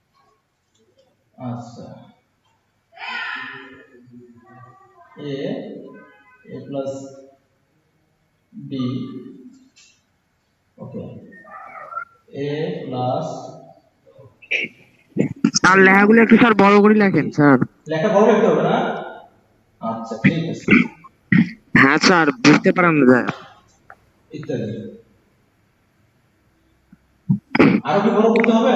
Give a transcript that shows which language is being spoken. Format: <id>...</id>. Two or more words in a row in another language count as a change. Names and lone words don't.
<en>আচ্ছা, এ a plus b, okay, a plus</en> <bn>স্যার লেখাগুলো একটু স্যার বড় করে লেখেন স্যার। লেখা বড় লিখতে হবে না? আচ্ছা ঠিক আছে, হ্যাঁ স্যার, বুঝতে পারেন না যায়। ইত্যাদি। আরো কি বড় করতে হবে?</bn>